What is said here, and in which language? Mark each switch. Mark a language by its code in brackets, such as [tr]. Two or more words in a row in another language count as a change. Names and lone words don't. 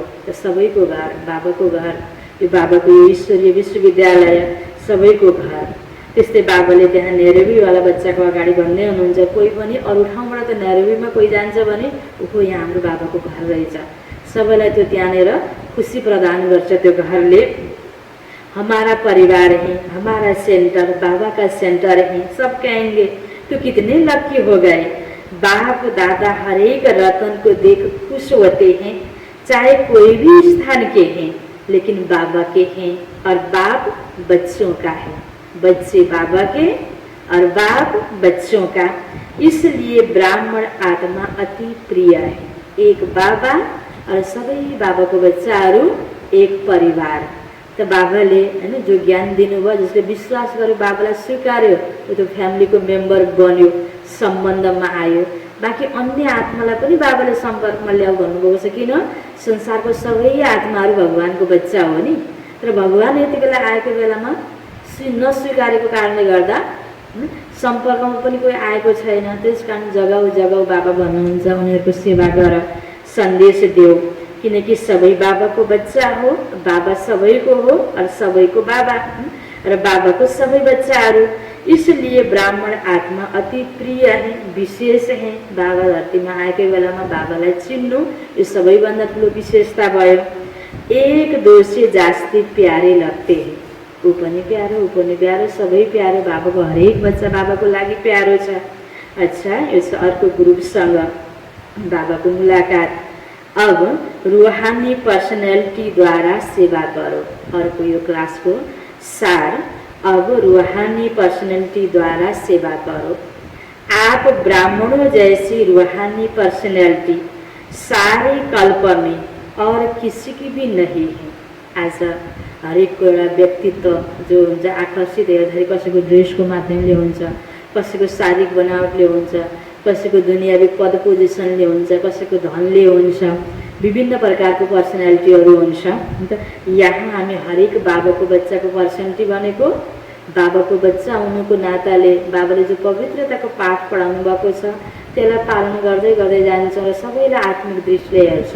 [ne] त सबैको घर बाबाको घर, यो बाबाको यो ईश्वरीय विश्वविद्यालय सबैको घर। त्यस्तै बाबाले त्यहाँ नैरोबीवाला बच्चाको अगाडि भन्दै हुनुहुन्छ, कोही पनि अरू ठाउँबाट त नैरोबीमा कोही जान्छ भने उखो यहाँ हाम्रो बाबाको घर रहेछ। सबैलाई त्यो त्यहाँनिर खुसी प्रदान गर्छ त्यो घरले। [hi] हमारा परिवार है, हमारा सेंटर बाबा का सेंटर है, सब कहेंगे तो कितने लकी हो गए। बाप दादा हर एक रतन को देख खुश होते हैं, चाहे कोई भी स्थान के हैं, लेकिन बाबा के हैं और बाप बच्चों का है। बच्चे बाबा के और बाप बच्चों का, इसलिए ब्राह्मण आत्मा अति प्रिय है। [ne] एक बाबा और सबै बाबाको बच्चाहरू एक परिवार। त बाबाले हैन जो ज्ञान दिनुभयो, जसले विश्वास गर्यो बाबालाई स्वीकार्यो, त्यो फ्यामिलीको मेम्बर बन्यो, सम्बन्धमा आयो। बाँकी अन्य आत्मालाई पनि बाबाले सम्पर्कमा ल्याऊ भन्नुभएको छ। किन? संसारको सबै आत्माहरू भगवानको बच्चा हो नि। तर भगवान यति बेला आएको बेलामा नस्वीकारेको कारणले गर्दा सम्पर्कमा पनि कोही आएको छैन। त्यसकारण जगाऊ जगाऊ बाबा भन्नुहुन्छ, उनीहरूको सेवा गर, सन्देश देऊ। किनकि सबै बाबाको बच्चा हो, बाबा सबैको हो और सबैको बाबा र बाबाको सबै बच्चाहरू। [hi] इसलिए ब्राह्मण आत्मा अति प्रिय है, विशेष है। [ne] बाबा धरतीमा आएकै बेलामा बाबालाई चिन्नु यो सबैभन्दा ठुलो विशेषता भयो। [hi] एक दो से जास्ती प्यारे लगते हैं। [ne] ऊ पनि प्यारो सबै प्यारो, बाबाको हरेक बच्चा बाबाको लागि प्यारो छ। अच्छा, यस अर्को ग्रुपसँग बाबाको मुलाकात। [hi] अब रूहानी पर्सनैलिटी द्वारा सेवा करो। [ne] अर्को यो क्लासको सार, [hi] अब रूहानी पर्सनैलिटी द्वारा सेवा करो। आप ब्राह्मणों जैसी रूहानी पर्सनैलिटी सारे कल्प में और किसी की भी नहीं है। [ne] आज हरेक एउटा व्यक्तित्व जो हुन्छ आकर्षित हेर्दाखेरि कसैको ड्रेसको माध्यमले हुन्छ, कसैको शारीरिक बनावटले हुन्छ, कसैको दुनियावी पद पोजिसनले हुन्छ, कसैको धनले हुन्छ, विभिन्न प्रकारको पर्सनालिटीहरू हुन्छ। यहाँ हामी हरेक बाबाको बच्चाको पर्सनालिटी भनेको बाबाको बच्चा हुनुको नाताले बाबाले जो पवित्रताको पाठ पढाउनु भएको छ त्यसलाई पालन गर्दै गर्दै जान्छौँ र सबैलाई आत्मिक दृष्टिले हेर्छौँ।